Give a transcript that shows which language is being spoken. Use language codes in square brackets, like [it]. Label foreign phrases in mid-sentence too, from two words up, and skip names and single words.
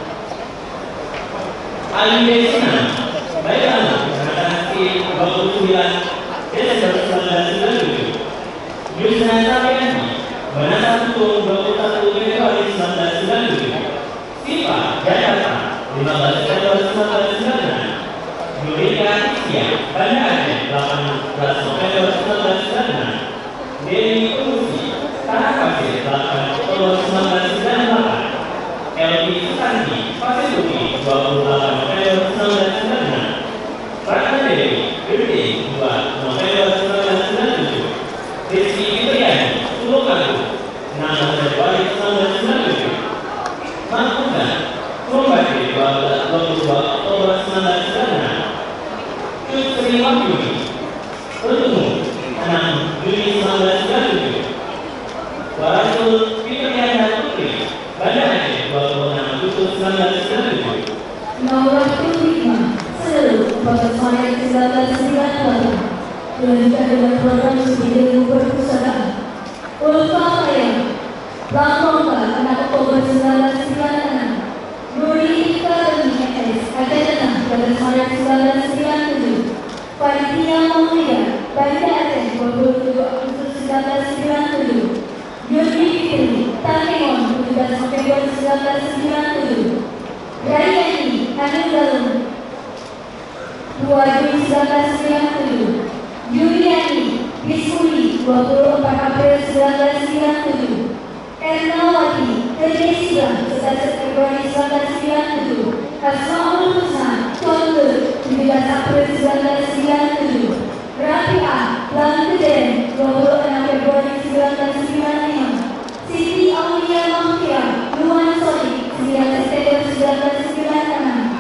[id] Ali Desina Baiklah 29 Desember 1997. Yusna Taryani Banata Tutung 21 Februari 1997. Siva Jakarta 15 Desember 1996. Yurika Isya Banda Aceh 18 November 1996. Dewi Urusi Tanah Kapil 8 Oktober 1998. Elvi Sutanti Pasir 28 November 1996. Ratna Dewi, Gede 2 November 1997. Rizky Fitriani, Tulungagung 6 Februari 1997. Mahfudza, Kumbati 22 Oktober 1996. Cut Sri Wahyuni, Bertemu 6 Juli 1997. Warasul Fitriana Putri, Banda Aceh 26 Agustus 1997. Nomor 5 pada Maret 1998 dilanjutkan dengan program studi ilmu perpustakaan. Ulfa Layang, Bangkongka 6 Oktober 1996. Nuri Ikademi MS, Aceh pada Maret 1997. Panitia Mulia, Banda Aceh 27 Agustus 1997. Yudi Fitri, Tanimon 17 November 1997. Rayani, Anu Galung 2 Juli 1997. Yuliani Bismuli 24 April 1997. Ernawati Teresila 11 Februari 1997. Asmaul Husna Conde 17 April 1997. Rafi'ah Langkeden 26 Februari 1995. Siti Aulia Mahfira Nuan Soli 9 September 1996.